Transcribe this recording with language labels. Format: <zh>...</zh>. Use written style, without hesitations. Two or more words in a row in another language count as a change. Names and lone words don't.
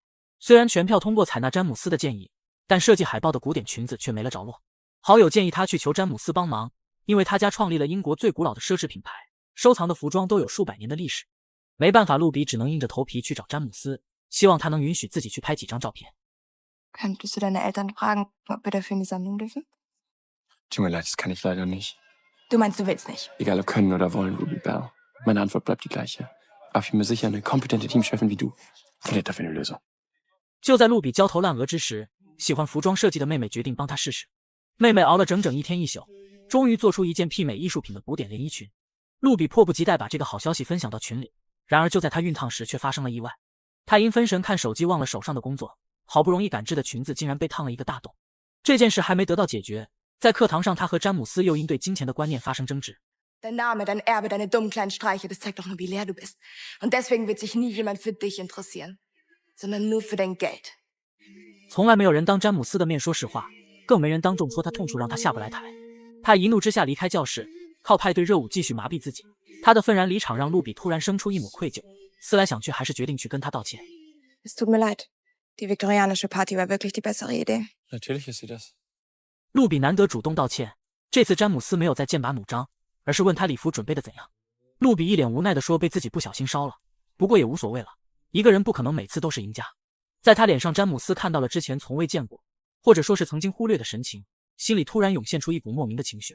<zh>虽然全票通过采纳詹姆斯的建议，但设计海报的古典裙子却没了着落。好友建议他去求詹姆斯帮忙，因为他家创立了英国最古老的奢侈品牌，收藏的服装都有数百年的历史。没办法，露比只能硬着头皮去找詹姆斯，希望他能允许自己去拍几张照片。</zh> <de>Könntest du deine Eltern fragen, ob wir dafür in die Sammlung dürfen? Tut mir leid, das kann ich leider nicht. Du meinst, du willst nicht? Egal ob können oder wollen, Ruby Bell. Meine Antwort bleibt die gleiche. Aber ich bin mir sicher, eine kompetente Teamchefin wie du findet dafür eine Lösung.</de> <zh>就在露比焦头烂额之时，喜欢服装设计的妹妹决定帮她试试。妹妹熬了整整1天1宿，终于做出一件媲美艺术品的古典连衣裙。露比迫不及待把这个好消息分享到群里，然而就在她熨烫时却发生了意外。她因分神看手机忘了手上的工作，好不容易赶制的裙子竟然被烫了一个大洞。这件事还没得到解决，在课堂上她和詹姆斯又因对金钱的观念发生争执。</zh> <de>Dein Name, dein Erbe, deine dummen kleinen Streiche, das zeigt doch nur, wie leer du bist. Und deswegen wird sich nie jemand für dich interessieren, sondern nur für dein Geld.</de> <zh>从来没有人当詹姆斯的面说实话，更没人当众说他痛处让他下不来台。他一怒之下离开教室，靠派对热舞继续麻痹自己。他的愤然离场让露比突然生出一抹愧疚，思来想去还是决定去跟他道歉。</zh> <de>Es tut mir leid. Die viktorianische Party war wirklich die bessere Idee. Natürlich ist sie das.</de> <zh>露比难得主动道歉，这次詹姆斯没有再剑拔弩张，而是问他礼服准备的怎样。露比一脸无奈地说被自己不小心烧了，不过也无所谓了，一个人不可能每次都是赢家。在他脸上，詹姆斯看到了之前从未见过，或者说是曾经忽略的神情，心里突然涌现出一股莫名的情绪。</zh>